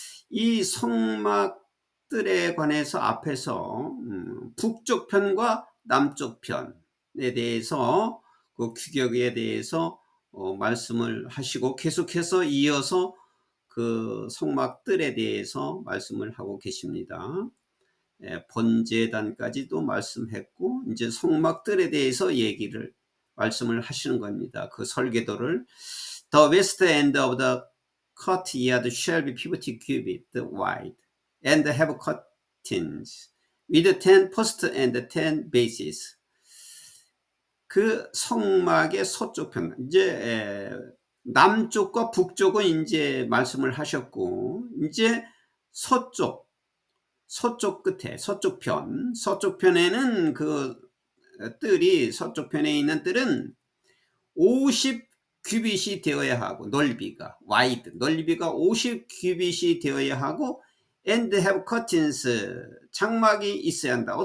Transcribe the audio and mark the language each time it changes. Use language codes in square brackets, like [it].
[ko] 이 성막들에 관해서 앞에서 북쪽 편과 남쪽 편에 대해서 그 규격에 대해서 말씀을 하시고 계속해서 이어서 그 성막들에 대해서 말씀을 하고 계십니다. 번제단까지도 말씀했고 이제 성막들에 대해서 말씀을 하시는 겁니다. 그 설계도를 [en] The west end of the courtyard shall be 50 cubits wide and have curtains with 10 posts and 10 bases. [ko] 그 성막의 서쪽 편, 이제 남쪽과 북쪽은 이제 말씀을 하셨고, 이제 서쪽 끝에, 서쪽 편에는 그 뜰이, 서쪽 편에 있는 뜰은 50 규빗이 되어야 하고, 넓이가 50 규빗이 되어야 하고, [en] and have curtains, [ko] 장막이 있어야 한다.